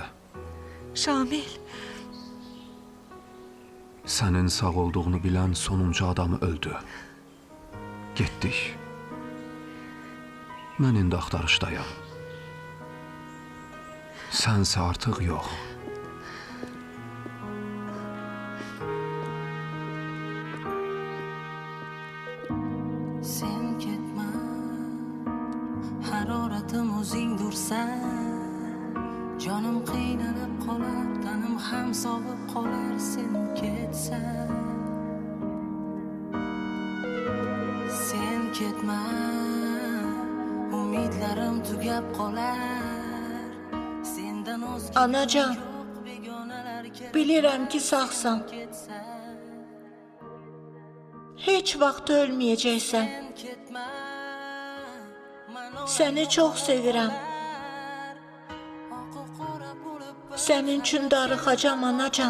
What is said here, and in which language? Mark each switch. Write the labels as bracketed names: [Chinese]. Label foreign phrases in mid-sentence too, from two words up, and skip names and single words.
[Azerbaijani] Şamil, Sənin sağ olduğunu bilən sonuncu adamı öldü. Getdik. Mən indi axtarışdayam. Sənsə artıq yox. [Uzbek] Sen ketma, haroratim o'zingdur sen. Jonim qiynalib qolar, tanim ham sovib qolar sen ketsan. Sen ketma, umidlarim tugab qolar. Sendan o'zga [Azerbaijani] Anacan, bilirəm ki sağsan. Heç vaxt ölməyəcəksən. Səni çox sevirəm. Sənin üçün darıxacam anacan.